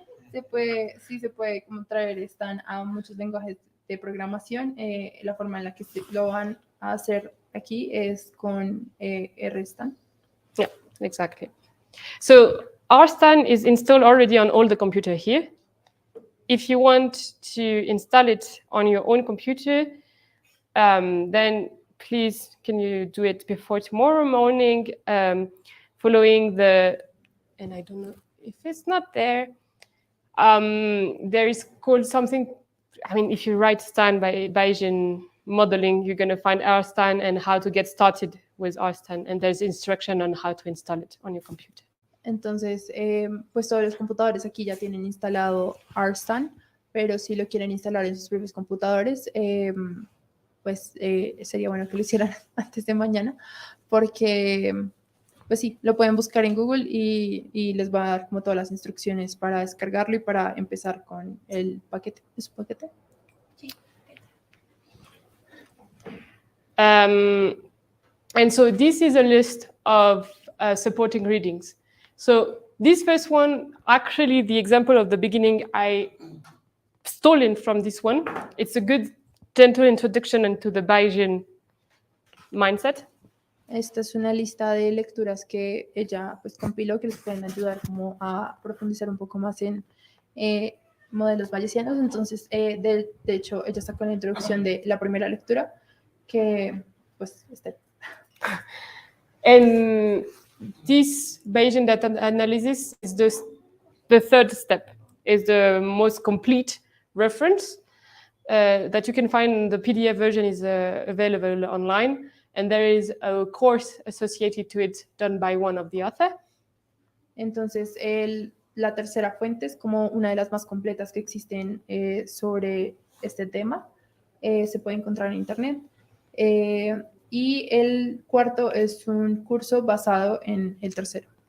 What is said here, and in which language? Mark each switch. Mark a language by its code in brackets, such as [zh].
[es] Se puede como traer STAN a muchos lenguajes de programación. La forma en la que lo van a hacer aquí es con rstan. [en] Yeah, exactly. So rstan is installed already on all the computer here. If you want to install it on your own computer, then please can you do it before tomorrow morning, following the, and I don't know if it's not there, there is called something, I mean, if you write Stan by Bayesian modeling, you're going to find rstan and how to get started with rstan, and there's instruction on how to install it on your computer. [es] Entonces, pues todos los computadores aquí ya tienen instalado rstan, pero si lo quieren instalar en sus propios computadores, pues sería bueno que lo hicieran antes de mañana, porque pues sí, lo pueden buscar en Google y les va a dar como todas las instrucciones para descargarlo y para empezar con el paquete. ¿Es un paquete? Sí. [en] And so this is a list of supporting readings. So this first one, actually the example of the beginning, I stolen from this one. It's a good gentle introduction into the Bayesian mindset. [es] Esta es una lista de lecturas que ella pues compiló que les pueden ayudar como a profundizar un poco más en modelos bayesianos. Entonces, de hecho, ella sacó la introducción de la primera lectura que pues está. [en] And this Bayesian data analysis is the third step, is the most complete reference that you can find. The PDF version is available online, and there is a course associated to it done by one of the author. [es] Entonces, la tercera fuente es como una de las más completas que existen sobre este tema. Se puede encontrar en internet. Y el cuarto es un curso basado en el tercero.